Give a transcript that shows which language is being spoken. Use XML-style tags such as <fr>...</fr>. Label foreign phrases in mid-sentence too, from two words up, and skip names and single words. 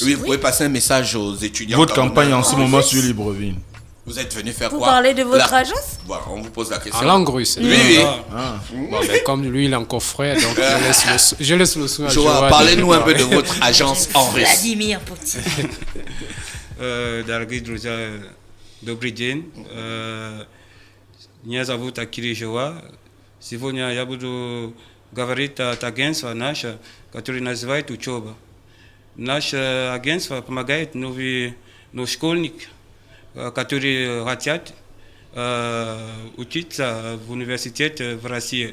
<fr>Oui, vous pouvez passer un message aux étudiants. Votre gabonais. campagne en ce moment sur Libreville. Vous êtes venu faire Vous quoi? parlez de votre agence? Voilà, on vous pose la question. En langue russe. Oui, oui. Bon, ben, comme lui, il est encore frère, donc je laisse le soin à Joa, Joa parlez-nous un peu parler. de votre agence en russe. Vladimir Poutine.</fr> <ru>Дорогие друзья, добрый день. Меня зовут Акири Жоа. Сегодня я буду говорить от агентства наше, которое называется «Учеба». Наше агентство помогает новым школьникам, которые хотят учиться в университете в России.</ru>